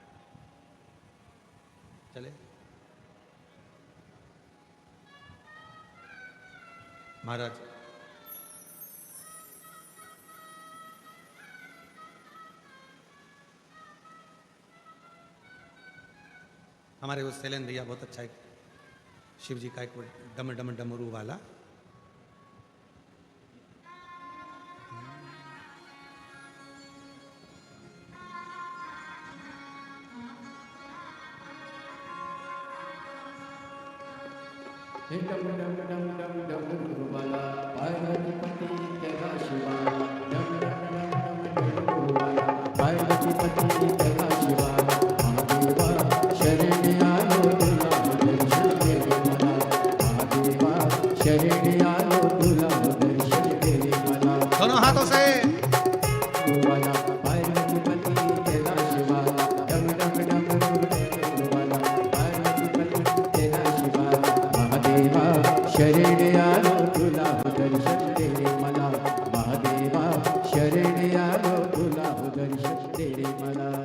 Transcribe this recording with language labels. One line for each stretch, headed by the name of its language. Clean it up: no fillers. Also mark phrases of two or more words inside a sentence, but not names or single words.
Hindi: चले महाराज, हमारे वो शैलेंद्र भैया बहुत अच्छा है, शिव जी का एक डम डम डमरू वाला। डम डम डम डम डमरू वाला पार्वतीपति कैलाश वाला, डम डम डम डम डमरू वाला पार्वतीपति कैलाश वाला,
Marathi: महादेवा शरण आलो तुला दर्शन तेरे मला, महादेवा शरण आलो तुला दर्शन तेरे मला।
Hindi: दोनों हाथों से वाला पार्वतीपति कैलाश वाला, डम डम डमरू वाला पार्वतीपति कैलाश वाला,
Marathi: महादेवा शरण आलो तुला दर्शन तेरे मला, महादेवा शरण आलो तुला दर्शन तेरे मला।